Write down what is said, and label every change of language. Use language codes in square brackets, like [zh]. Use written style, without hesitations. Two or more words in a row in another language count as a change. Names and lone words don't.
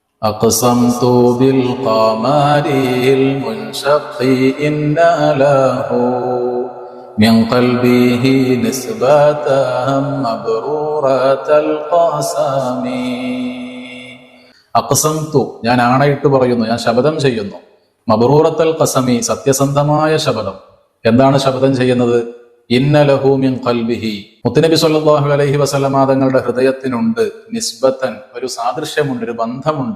[ar] أقسمت بالقمر المنشق إن له من قلبه نسبة مبرورة القسم. [ml] അഖ്സംതു, ഞാൻ ആണയിട്ട് പറയുന്നു, ഞാൻ ശപഥം ചെയ്യുന്നു. [ar] مبرورة القسم, [ml] സത്യസന്ധമായ ശപഥം. എന്താണ് ശപഥം ചെയ്യുന്നത്? [ar] إن له من قلبه, [ml] മുത്തുനബി [ar] صلى الله عليه وسلم [ml] തങ്ങളുടെ ഹൃദയത്തിനുണ്ട് നിസ്ബത്തൻ, ഒരു സാദൃശ്യമുണ്ട്, ഒരു ബന്ധമുണ്ട്.